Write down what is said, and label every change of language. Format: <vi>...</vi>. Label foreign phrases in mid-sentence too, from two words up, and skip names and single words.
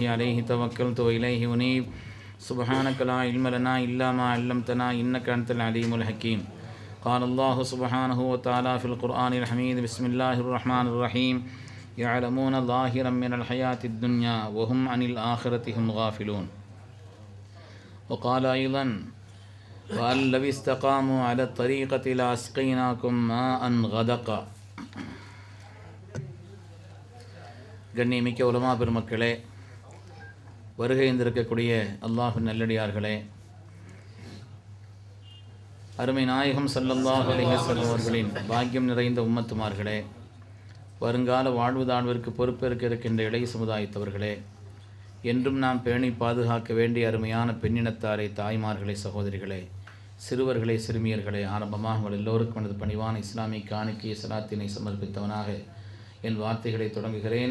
<ar>عليه توكلت وإليه أنيب سبحانك لا علم لنا إلا ما علمتنا إنك أنت العليم الحكيم قال الله سبحانه وتعالى في القرآن الحميد بسم الله الرحمن الرحيم يعلمون ظاهرا من الحياة الدنيا وهم عن الآخرة هم غافلون وقال أيضا وأن لو استقاموا على الطريقة لأسقيناكم ماء غدقا</ar> <ta>கண்ணியமிக்க உலமா பெருமக்களே, வருகை இருந்திருக்கக்கூடிய அல்லாஹ்வின் நல்லடியார்களே, அருமை நாயகம்</ta> <ar>صلى الله عليه</ar> <ta>வஸல்லம் அவர்களின் பாக்கியம் நிறைந்த உம்மத்துமார்களே, வருங்கால வாழ்வுதாழ்விற்கு பொறுப்பேற்க இருக்கின்ற இளைய சமுதாயத்தவர்களே, என்றும் நாம் பேணி பாதுகாக்க வேண்டிய அருமையான பெண்ணினத்தாரை, தாய்மார்களே, சகோதரிகளே, சிறுவர்களே, சிறுமியர்களே, ஆரம்பமாக உங்கள் எல்லோருக்கும் எனது பணிவான இஸ்லாமிய காணிக்கை சலாத்தினை சமர்ப்பித்தவனாக என் வார்த்தைகளை தொடங்குகிறேன்.</ta>